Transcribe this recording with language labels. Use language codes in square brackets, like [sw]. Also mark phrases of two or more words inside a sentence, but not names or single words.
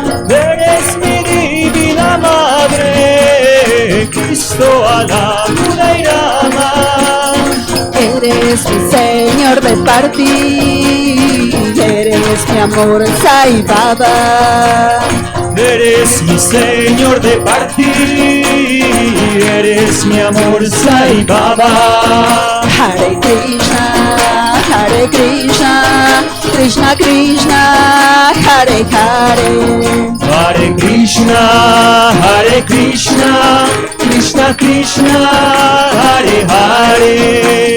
[es] Eres mi divina madre, Cristo, Alá, Buda y Rama. Eres mi Señor de partir, eres mi amor, Sai Baba. Eres mi Señor de partir, eres mi amor, Sai Baba. [sa] Hare Krishna, Hare Krishna, Krishna Krishna, Hare Hare. Hare Krishna, Hare Krishna, Krishna Krishna, Hare Hare.